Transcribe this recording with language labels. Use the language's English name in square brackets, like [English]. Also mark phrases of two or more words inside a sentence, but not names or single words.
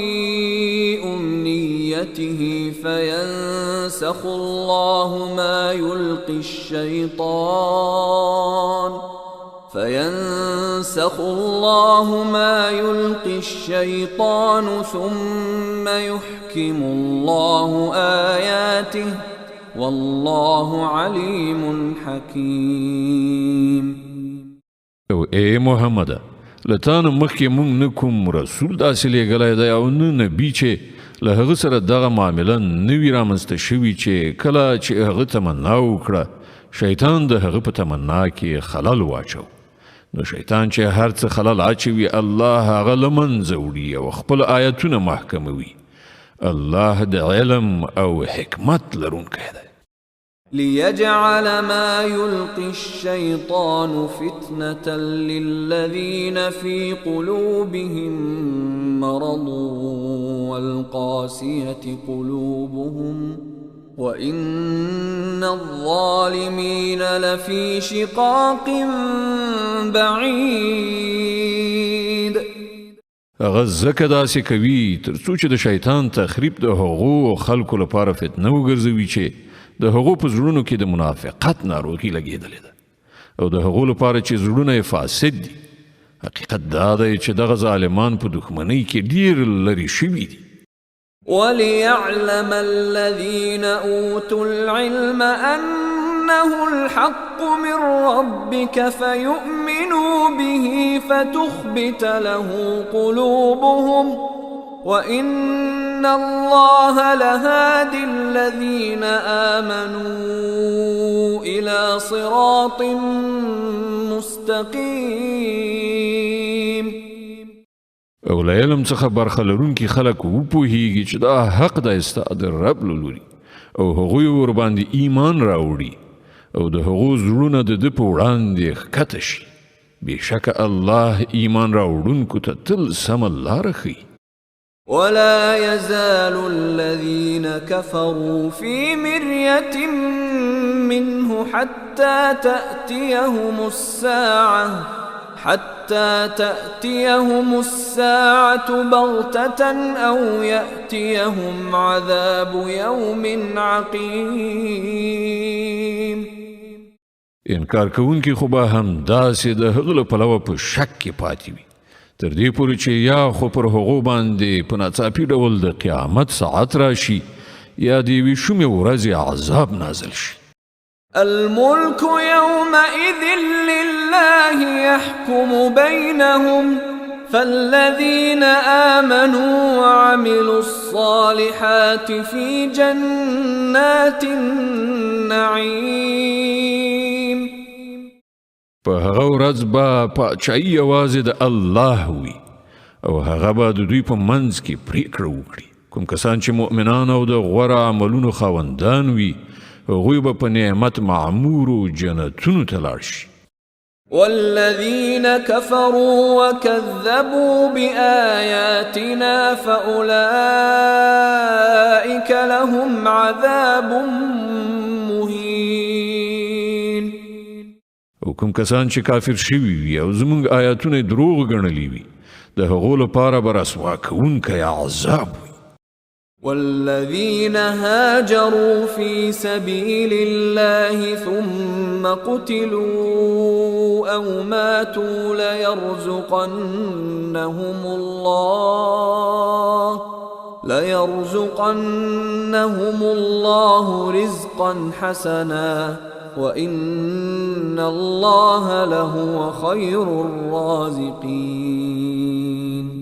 [Arabic] أمنيته فينسخ الله ما يلقي الشيطان ثم يحكم الله آياته والله عليم حكيم. [Pashto] او اے محمد، لتان مخکې مونږ نه کوم رسول داسې لیږلی دی او نه نبي چې له هغه سره دغه معامله نه وي رامنځته شوي چې کله چې هغه تمنا وکړه، شیطان د هغه په تمنا کې خلل واچو. نو شیطان چې هر څه خلل اچوي، الله هغه له منځه وړي او خپل آیتونه محکموي. الله د علم او حکمت لرونکی دی. [Arabic] ليجعل ما يلقي الشيطان فتنة للذين في قلوبهم مرض والقاسية قلوبهم وإن الظالمين لفي شقاق بعيد. [Pashto] هغه ځکه داسې کوي تر څو چې د شیطان تخریب د هغو خلکو لپاره فتنه وګرځوي چې د هغو په زړونو کې د منافقت ناروغي لګېدلې ده او د هغو لپاره چې زړونه یې فاسد دي. حقیقت دا دی چې دغه ظالمان په دښمنۍ کې ډېر لرې شوي دي. [Arabic] وليعلم الذين أوتوا العلم أنه الحق من ربك فيؤمنوا به فتخبت له قلوبهم وإن الله لهادي الذين آمنوا إلى صراط مستقيم. [Pashto] او له علم څخه برخه لرونکي خلک وپوهیږي چې دا حق دی ستا د رب له لوري او هغوی ورباندې ایمان راوړي او د هغو زړونه د ده په وړاندې ښکته شي. بېشکه الله ایمان راوړونکو ته تل سمه لاره ښیي. [Arabic] ولا يزال الذين كفروا في مرية منه حتى تأتيهم الساعة بغتة أو يأتيهم عذاب يوم عقيم. [Pashto] انکار کوونکي خو به همداسې د هغه له پلوه په شک کې پاتې وي تر دې پورې چې یا خو پر هغو باندې په ناڅاپي ډول د قیامت ساعت راشي یا د یوې شومې ورځې عذاب نازل شي. [Arabic] الملك يومئذ لله يحكم بينهم فالذين آمنوا وعملوا الصالحات في جنات النعيم. [Pashto] په هغه ورځ به پاچاهي یوازې د الله وي او هغه به د دوی په منځ کې پریکړه وکړي. کوم کسان چې مؤمنان او د غوره عملونو خاوندان وي هغوی به په نعمت معمورو جنتونو ته لاړ شي. [Arabic] والذين كفروا وكذبوا بآياتنا فأولئك لهم عذاب مهين. [Pashto] او کوم کسان چې کافر شوي وي او زموږ آیاتونه دروغ ګڼلي وي د هغو لپاره به رسوا کوونکی عذاب وي. [Arabic] والذين هاجروا في سبيل الله ثم قتلوا أو ماتوا ليرزقنهم الله رزقا حسنا وإن الله لهو خير الرازقين.